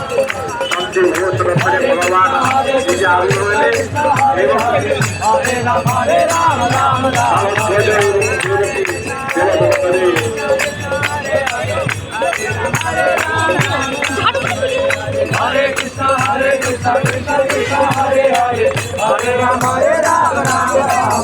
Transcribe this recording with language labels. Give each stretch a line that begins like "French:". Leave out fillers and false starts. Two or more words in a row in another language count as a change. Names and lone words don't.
Odia: ସଞ୍ଜୟ ଘୋଷ ରଥରେ ଭଗବାନ ନିଜେ ଆରୂଢ଼ ହେଲେ ଏବଂ
Sanskrit: Hare Krishna Krishna Krishna Hare Hare Hare Rama Rama Rama